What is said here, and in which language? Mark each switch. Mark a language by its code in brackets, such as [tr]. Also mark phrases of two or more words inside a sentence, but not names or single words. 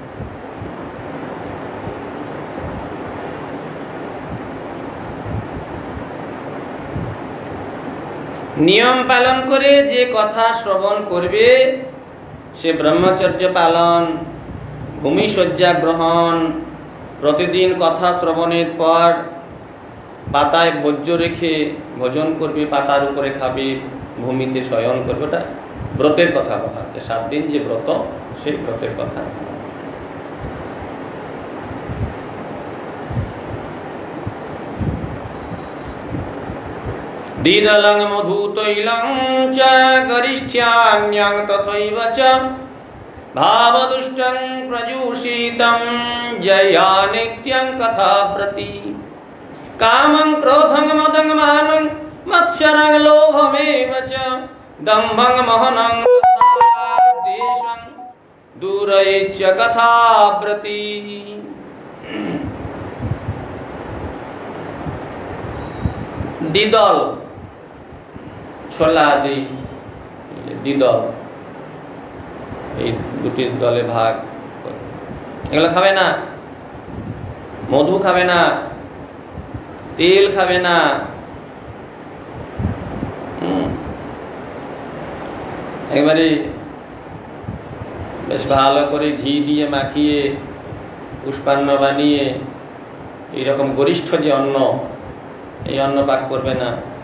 [bn] নিয়ম পালন করে যে কথা শ্রবণ করবে সে ব্রহ্মচর্য পালন, ভূমিশয্যা গ্রহণ, প্রতিদিন কথা শ্রবণের পর পাতায় ভোজ্য রেখে ভোজন করবে, পাতার উপরে খাবে, ভূমিতে শয়ন করবে। ওটা ব্রতের কথা বলা হচ্ছে। 7 দিন যে ব্রত, সেই ব্রতের কথা। [sa] দীদলং মধু তৈলং চ গরিষ্ঠ্যান্যং তথৈব চ ভাবদুষ্টং প্রজুষিতং জয়া নিত্যং কথাব্রতি কামং ক্রোধং মদং মানং মৎসরং লোভমেব চ দম্ভং মোহনং দেশং দূরৈচ্য কথাব্রতি। [bn] দ্বিদল, ছোলা আদি দ্বিদল, এই দুটি দলে ভাগ। এগুলো খাবে না, মধু খাবে না, তেল খাবে না, একেবারে বেশ ভালো করে ঘি দিয়ে মাখিয়ে পুষ্পান্ন বানিয়ে এইরকম গরিষ্ঠ যে অন্ন, এই অন্ন পাক করবে না।